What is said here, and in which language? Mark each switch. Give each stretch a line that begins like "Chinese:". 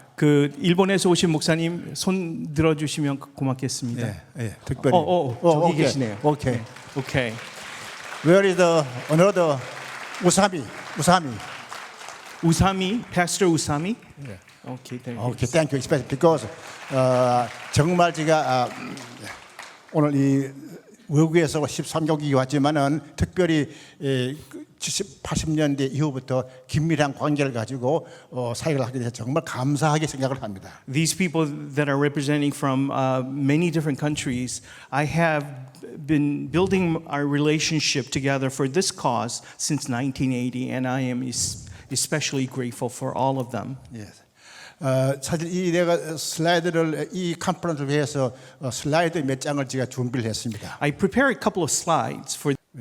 Korean: 그 일본에서 오신 목사님 손 들어주시면 고맙겠습니다. 예, 특별히. 저기
English: okay.
Korean: 계시네요.
English: Okay. Okay. Where is the another 우사미? 우사미, Pastor 우사미. Yeah. Okay, thank you. Okay, thank you. Especially because
Korean: 정말 제가 오늘 이 외국에서 13개국이 왔지만은 특별히 80년대 이후부터 긴밀한 관계를 가지고 사역을 하게 돼서 정말 감사하게 생각을 합니다.
English: These people that are representing from many different countries, I have been building our relationship together for this cause since 1980, and I am especially grateful for all of them. Yes.
Korean: 사실 이 내가 슬라이드를 이 컨퍼런스를 위해서 슬라이드 몇 장을 제가 준비를 했습니다.
English: I prepared a couple of slides for.